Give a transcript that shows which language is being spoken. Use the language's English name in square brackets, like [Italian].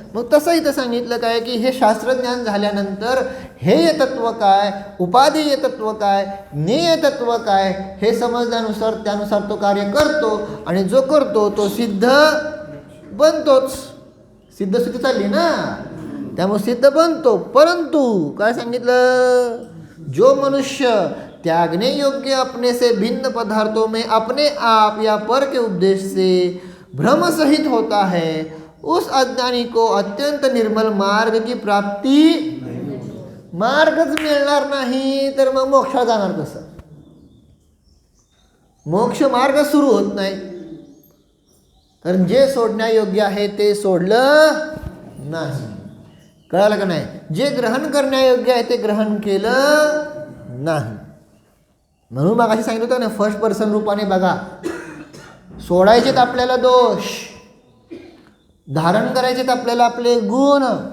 [Marathi] मग तसं इथं सांगितलं काय की हे शास्त्रज्ञान झाल्यानंतर हेय तत्व काय, उपादेय तत्व काय, ज्ञेय तत्व काय हे समजल्यानुसार त्यानुसार तो कार्य करतो आणि जो करतो तो सिद्ध बनतोच. सिद्धस्थिती चालली ना, त्यामुळे सिद्ध बनतो. परंतु काय सांगितलं? [Hindi] जो मनुष्य त्यागने योग्य अपने से भिन्न पदार्थों में अपने आप या पर के उपदेश से भ्रम सहित होता है, उस अज्ञानी को अत्यंत निर्मल मार्ग की प्राप्ति [Marathi] मार्गच मिळणार नाही. तर मग मोक्षात जाणार कसं? मोक्ष मार्ग सुरू होत नाही, कारण जे सोडण्यायोग्य आहे ते सोडलं नाही. कळालं का नाही? जे ग्रहण करण्यायोग्य आहे ते ग्रहण केलं नाही. म्हणून मग अशी सांगितलं होतं ना, फर्स्ट पर्सन रूपाने बघा. सोडायचेत आपल्याला दोष, धारण करायचेत आपल्याला आपले गुण.